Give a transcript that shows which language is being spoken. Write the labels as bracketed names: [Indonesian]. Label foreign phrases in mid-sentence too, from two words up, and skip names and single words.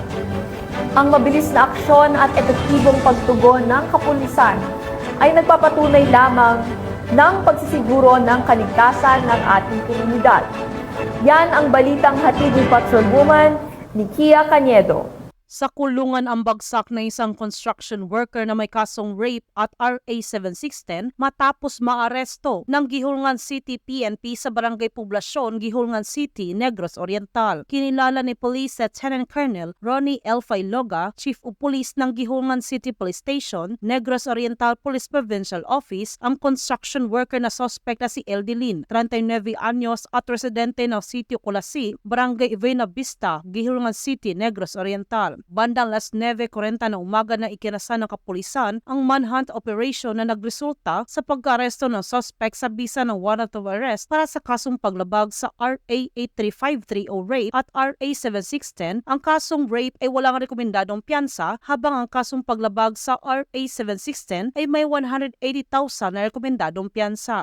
[Filipino] Ang mabilis na aksyon at epektibong pagtugon ng kapulisan ay nagpapatunay lamang ng pagsisiguro ng kaligtasan ng ating komunidad. Yan ang balitang hatid ni Patrolwoman Nikia Cañedo. Sa kulungan ang bagsak na isang [English] construction worker [Filipino] na may kasong rape at RA 7610 matapos maaresto ng Gihulngan City PNP sa Barangay Poblasyon, Gihulngan City, Negros Oriental. Kinilala ni Police Lieutenant Colonel Ronnie L. Failoga, Chief of Police ng Gihulngan City Police Station, Negros Oriental Police Provincial Office, ang [English] construction worker [Filipino] na suspect na si Eldilin, 39 anyos at residente ng Sitio Colasi, Barangay Buena Vista, Gihulngan City, Negros Oriental. Bandang 9:40 na umaga na ikinasa ng kapulisan ang [English] manhunt operation [Filipino] na nagresulta sa pag-aresto ng suspect sa bisa ng [English] warrant of arrest [Filipino] para sa kasong paglabag sa RA 83530 rape at RA 7610. Ang kasong rape ay walang rekomendadong piyansa habang ang kasong paglabag sa RA 7610 ay may 180,000 na rekomendadong piyansa.